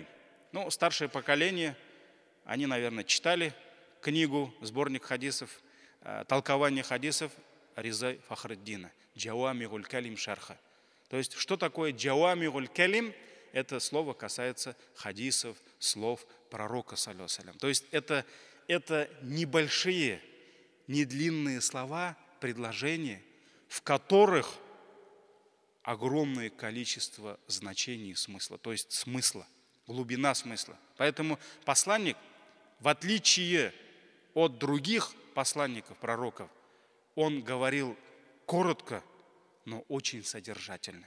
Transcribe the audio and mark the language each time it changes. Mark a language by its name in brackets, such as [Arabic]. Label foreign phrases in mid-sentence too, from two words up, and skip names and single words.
[Russian] Ну, старшее поколение, они, наверное, читали книгу, сборник хадисов, толкование хадисов Риза Фахриддина, [Arabic] جوامع الكلم شرحا. [Russian] То есть, что такое [Arabic] جوامع الكلم? [Russian] Это слово касается хадисов, слов пророка, [Arabic] صلى الله عليه وسلم. [Russian] То есть это небольшие, недлинные слова, предложения, в которых огромное количество значений и смысла, то есть смысла, глубина смысла. Поэтому посланник, в отличие от других посланников, пророков, он говорил коротко, но очень содержательно.